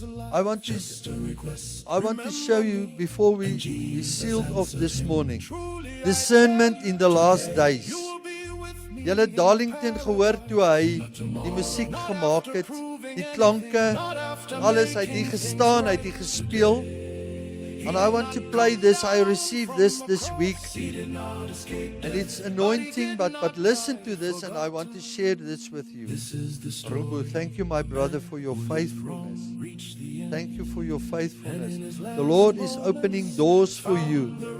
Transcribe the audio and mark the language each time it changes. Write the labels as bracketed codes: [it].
[en] I want to show you before we sealed off this morning. Discernment in the last days. [af] Julle het Darlington gehoor toe hy die musiek gemaak het, die klanke, alles, hy het hier gestaan, hy het hier gespeel. [en] And I want to play this. I received this week. And it's anointing, but listen to this, and I want to share this with you. Rubu, thank you, my brother, for your faithfulness. Thank you for your faithfulness. The Lord is opening doors for you.